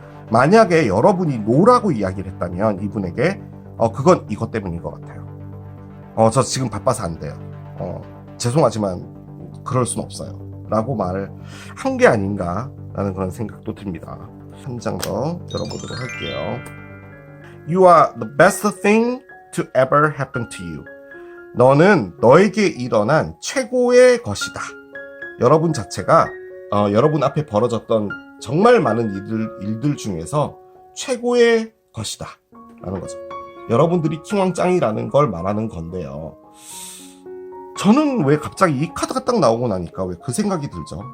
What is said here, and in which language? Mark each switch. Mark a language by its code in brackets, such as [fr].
[ko] 만약에 여러분이 노라고 이야기를 했다면 이분에게 그건 이것 때문인 것 같아요. 저 지금 바빠서 안 돼요. 죄송하지만 그럴 순 없어요. 라고 말을 한 게 아닌가 라는 그런 생각도 듭니다. 한 장 더 열어보도록 할게요. [en] You are the best thing to ever happen to you. [ko] 너는 너에게 일어난 최고의 것이다. 여러분 자체가 여러분 앞에 벌어졌던 정말 많은 일들 중에서 최고의 것이다 라는 거죠. 여러분들이 킹왕짱이라는 걸 말하는 건데요. 저는 왜 갑자기 이 카드가 딱 나오고 나니까 왜 그 생각이 들죠.